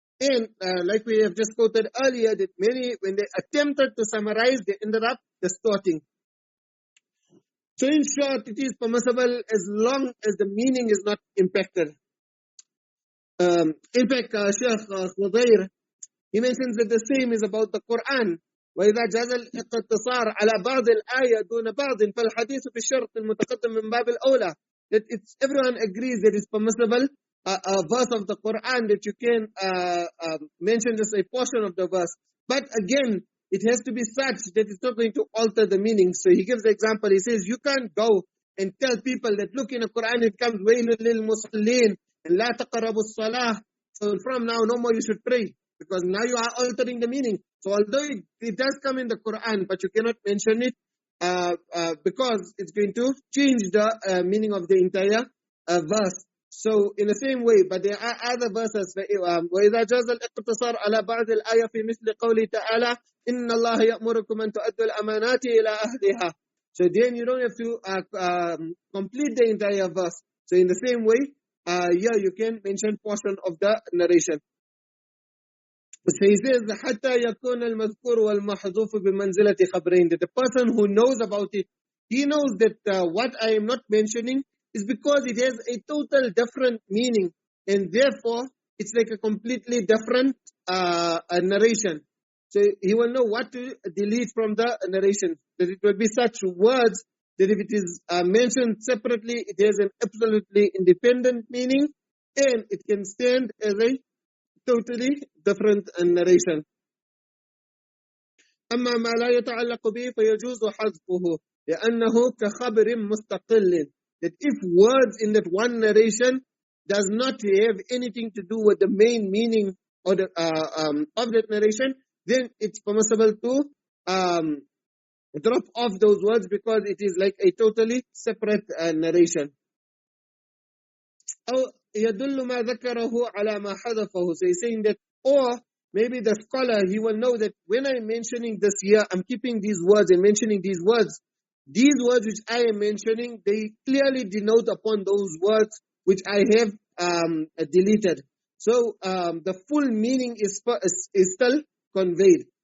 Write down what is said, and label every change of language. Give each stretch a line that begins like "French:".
English: And like we have just quoted earlier, that many, when they attempted to summarize, they ended up distorting. So in short, it is permissible as long as the meaning is not impacted. In fact, Sheikh Khudair, he mentions that the same is about the Quran.
Arabic: وإذا جاز الاقتصار على بعض الآية دون بعض فالحديث في الشرط المتقدم من باب الأولى.
English: That everyone agrees that it's permissible a verse of the Quran that you can mention just a portion of the verse. But again, it has to be such that it's not going to alter the meaning. So he gives the example. He says, you can't go and tell people that look, in the Quran it comes
Arabic: وَيْلٌ لِلْمُصَلِّينَ
English: and
Arabic: لَا تَقْرَبُوا الصَّلَاةِ.
English: So from now, no more you should pray. Because now you are altering the meaning. So although it does come in the Quran, but you cannot mention it because it's going to change the meaning of the entire verse. So in the same way, but there are other verses.
Arabic: وَإِذَا جَازَ الْإِقْتِصَارُ عَلَى بَعْضِ الْآيَةِ فِي مِثْلِ قَوْلِهِ تَعَالَى إِنَّ اللَّهَ يَأْمُرُكُمْ أَن تُؤَدُّوا الْأَمَانَاتِ إِلَى أَهْلِهَا.
English: So then you don't have to complete the entire verse. So in the same way, here you can mention portion of the narration. So he says,
Arabic: حَتَّى يَكُونَ الْمَذْكُورُ وَالْمَحْذُوفُ بِمَنْزِلَةِ خَبْرَيْنِ.
English: That the person who knows about it, he knows that what I am not mentioning is because it has a total different meaning. And therefore, it's like a completely different narration. So he will know what to delete from the narration. That it will be such words that if it is mentioned separately, it has an absolutely independent meaning. And it can stand as a totally different narration.
Arabic: أما ما لا يتعلق به فيجوز حذفه لأنه كخبر مستقل.
English: That if words in that one narration does not have anything to do with the main meaning or the, of that narration, then it's permissible to drop off those words because it is like a totally separate narration.
Arabic: أو يدل ما ذكره على ما حذفه.
English: So he's saying that, or maybe the scholar, he will know that when I'm mentioning this here, I'm keeping these words and mentioning these words. These words which I am mentioning, they clearly denote upon those words which I have deleted. So the full meaning is still conveyed.